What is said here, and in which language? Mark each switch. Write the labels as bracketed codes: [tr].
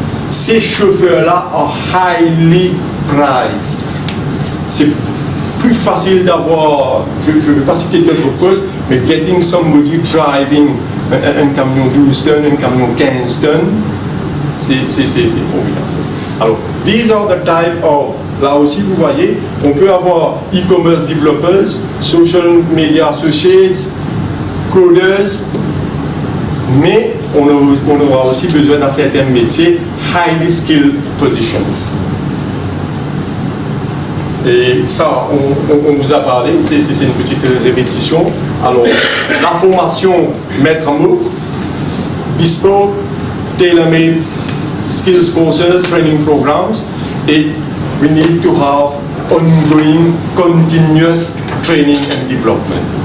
[fr] Ces chauffeurs-là [en] are highly prized. [fr] C'est plus facile d'avoir, je ne vais pas citer d'autres postes, mais [en] getting somebody driving [fr] un camion 12 tonnes, un camion 15 tonnes, c'est formidable. Alors, [en] these are the type of, [fr] là aussi vous voyez, on peut avoir [en] e-commerce developers, social media associates, coders, [fr] mais on aura aussi besoin dans certains métiers [en] highly skilled positions. [fr] Et ça, on vous a parlé, c'est une petite répétition. Alors, la formation maître en mots, [en] bespoke, tailor-made skills courses, training programs, et we need to have ongoing, continuous training and development.